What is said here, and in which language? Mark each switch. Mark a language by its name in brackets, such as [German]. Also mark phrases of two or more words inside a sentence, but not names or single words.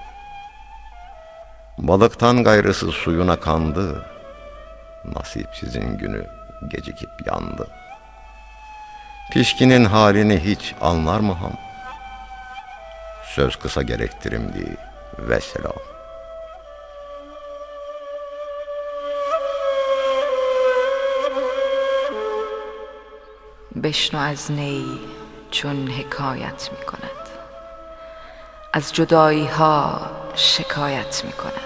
[Turkish] Balıktan gayrısı suyuna kandı, nasipsizin günü gecikip yandı. Pişkinin halini hiç anlar mı ham? Söz kısa gerektirimdi vesselam. [Persian] بشنو از نی چون حکایت می کند، از جدایی ها شکایت می کند.